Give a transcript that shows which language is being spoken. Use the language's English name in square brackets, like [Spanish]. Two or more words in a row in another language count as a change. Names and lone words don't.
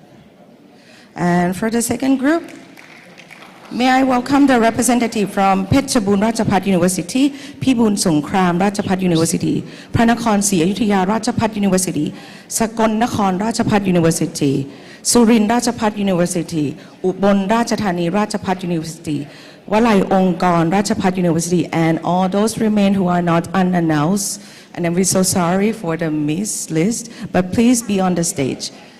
[English] And for the second group, may I welcome the representative from Phetchabun Rajabhat University, Pibun Songkram Rajabhat University, Pranakon ศรีอยุธยา Rajabhat University, Sakon Nakhon Rajabhat University, Surin Rajabhat University, Ubon Rajathani Rajabhat University, Walai Ongkon Rajabhat University, and all those remain who are not unannounced. And I'm so sorry for the miss list, but please be on the stage.